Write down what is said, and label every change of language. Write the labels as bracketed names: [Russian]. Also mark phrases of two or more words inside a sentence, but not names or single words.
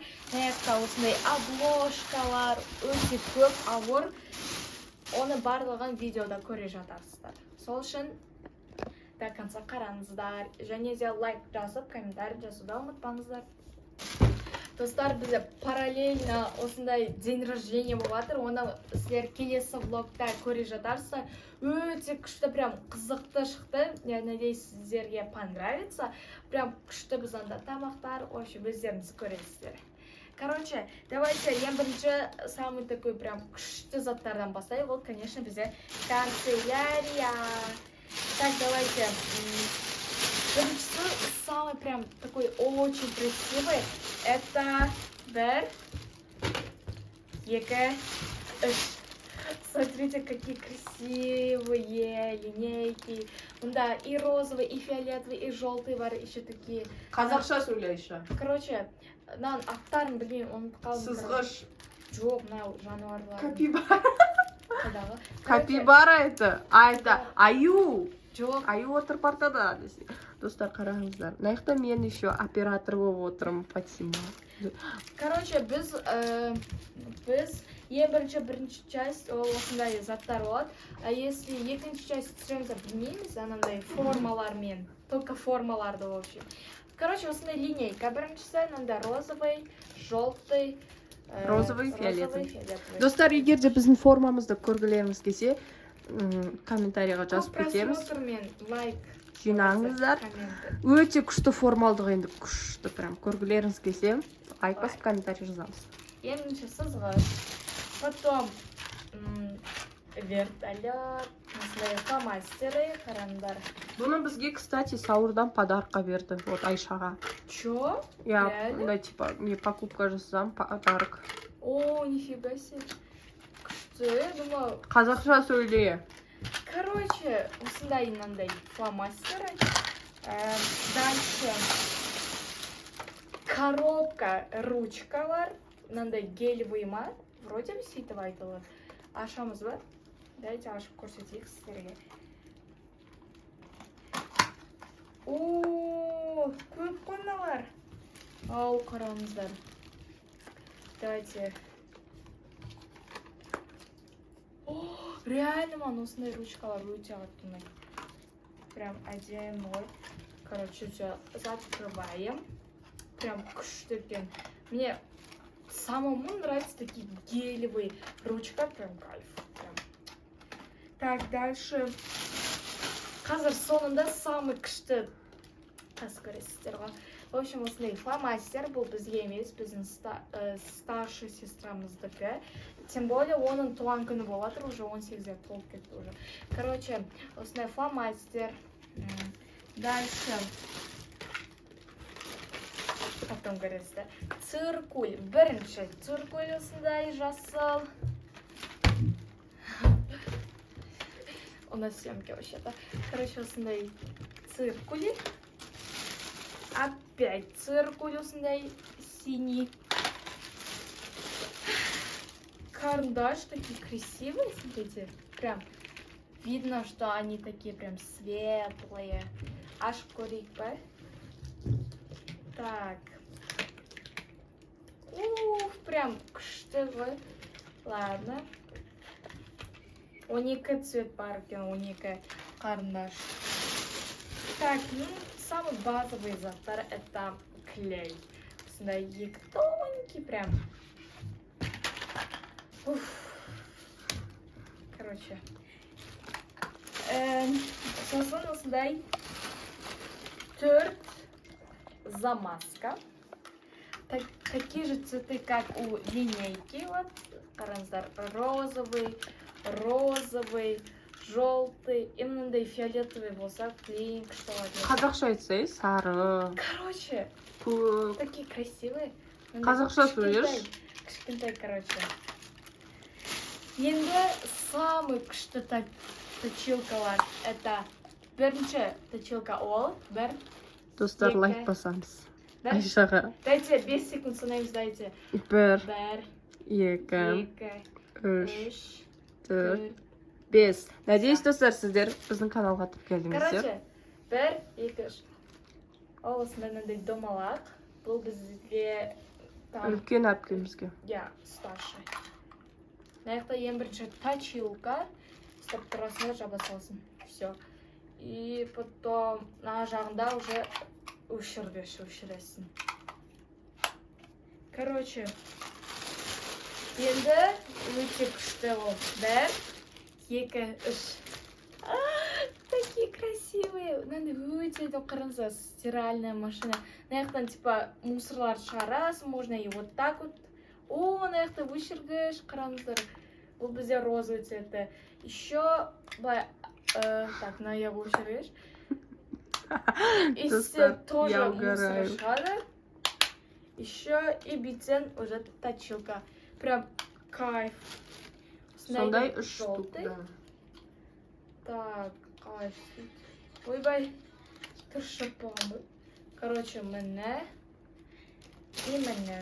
[Kazakh] Аяқта осындай обложкалар, өте көп ауыр. Оны барлығын видеода көре жатарсыздар. Сол үшін [Russian] до конца [Kazakh] қараңыздар. Және де лайк жазып, комментарий жазуды ұмытпаңыздар. Достар, бізде параллельно осындай [Russian] день рождения [Kazakh] болады. Оны сіздер келесі влогта көре жатарсыздар. Өте күшті, прям қызықты шықты. [Russian] Я надеюсь, [Kazakh] сіздерге понравится. Прям күшті біз анда тамақтар, вообще өздеріңіз көресіздер. [Russian] Короче, давайте [Kazakh] ең бірінші [Russian] самый такой прям [Kazakh] күшті заттардан бастайық. [Russian] Вот, конечно, бізде канцелярия. Так, давайте. Самый прям такой очень красивый. [Kazakh] Это бір, екі, үш. [Russian] Смотрите, какие красивые линейки. Да, и розовый, и фиолетовый, и желтый бар, еще такие. [Kazakh] Қазақша сөйле еще. Короче, нан аттарын білмеймін, оны қалдым. Сызғыш. Жоқ, мынау жануарлар. Капибара. Қайдағы? [Russian] Капибара это. А это аю. [Kazakh] Жоқ. Аю отыр партада. Достар, қараңыздар. Мына жақта мен еще оператор болып отырмын, Фатима. Короче, біз ең бірінші часть осындай заттар болады. [Russian] А если [Kazakh] екінші часть түсіреміз, білмейміз, анандай формалармен, [Russian] только формаларды в общем. Короче, осындай линейка біріншісі, анандай розовый, желтый, розовый, фиолетовый. [Kazakh] Достар, егер де біздің формамызды көргілеріңіз келсе, комментарийға жазып кетеміз. Просмотрмен лайк жинаңыздар. Өте күшті формалдығы енді күшті, прям көргілеріңіз келсе, лайк басып комментарий жазамыз. Ең бірінші сызғыш, [Russian] потом вертолет, фломастеры, [Kazakh] қараңдар. Бұны бізге, кстати, Сауырдан подарка берді, вот Айшаға. [Russian] Чё? Я, да, типа, мне [Kazakh] покупка жасасам, [Russian] подарок. О, нифига себе. Күшті, думаю. [Kazakh] Қазақша сөйле. Короче, осындай мынандай фломастеры. [Russian] Дальше коробка [Kazakh] ручкалар, мынандай гелевый ма, [Russian] вроде бы [Kazakh] сөйтіп айтылады. Ашамыз ба? Дайте ашып көрсетейік сіздерге. О, көп қоймалар. Ау, қараңыздар. Давайте. О, реально, ман, осындай ручкалар өте қатты ұнайды. [Russian] Прям әдемі. Короче, все, закрываем. [Kazakh] Прям күшті екен. [Russian] Мне самому нравятся такие гелевые ручка, прям кайф. Прям. Так, дальше. [Kazakh] Қазір соңында самый күшті көресіздер ғой. [Russian] В общем, [Kazakh] осындай фломастер, бұл бізге емес, біздің старший сестрамыздікі. [Russian] Тем более, [Kazakh] оның туған күні болады, уже 18 толып кетті уже. Короче, осындай фломастер. [Russian] Дальше. потом көресіздер. [Kazakh] Циркуль, бірінші циркуль осындай жасыл. [Russian] У нас съемки вообще-то. Короче, осындай циркуль. Опять циркуль осындай синий. Карандаш такие красивые, смотрите. Прям видно, что они такие прям светлые. [Kazakh] Аж көрейік па? Так. Ух, прям күшті ғой. Ладно. 12 цвет бар екен, 12 карандаш. [Russian] Так, ну, самый базовый заттар это клей. [Kazakh] Осындай екі тоненький прям. [Russian] Уф. Короче. [Kazakh] Сосын осындай 4 замазка. [Russian] Такие же цветы, как у линейки. Вот, карандаш розовый, желтый, и мындай фиолетовый болса, клейинг, что ли. [Kazakh] Қазақша айтсай, сары. [Russian] Короче, [Kazakh] Көк. [Russian] такие красивые. [Kazakh] Қазақша сөйлеш. Кішкентай, короче. Енді самый күшті точилкалар. Это бірінші точилка ол, бір. Достар, Екі. лайк басамыз. [Russian] Да? [Kazakh] Айшаға. Дайте 5 секунд санаймыз, дайте. 1, 1, 2, 2, 3, 3, 4, 5. Надеюсь, достар, сіздер біздің каналға тіп келдіңіздер. [Russian] Короче, 1, 2, 3. [Kazakh] Ол осындай мынандай домалақ. Бұл бізге там... Үлкен әпкемізге. [Russian] Я, старший. [Kazakh] Мына ең бірінші точилка. Ұстап тұрасында жаба салсын. [Russian] Все. И потом на жағында уже өшіресің. [Kazakh] Короче, енді өте күшті ол. [Russian] 1, 2, 3. Такие красивые. [Kazakh] Надо өте деп қараңыздар, [Russian] стиральная машина. [Kazakh] Мына типа мусорлар шығарасың, [Russian] можно и вот так вот. О, [Kazakh] мына өшіргіш, қараңыздар. Бұл бізде розовый цветі. Еще, так, на я өшіргіш. [Russian] И все тоже [Kazakh] мусор шығады. Еще и битен уже точилка. [Russian] Прям кайф. [Kazakh] Сондай 3 штук, да. Так, кайф. Ойбай, тұршы помы. [Russian] Короче, мне и мне.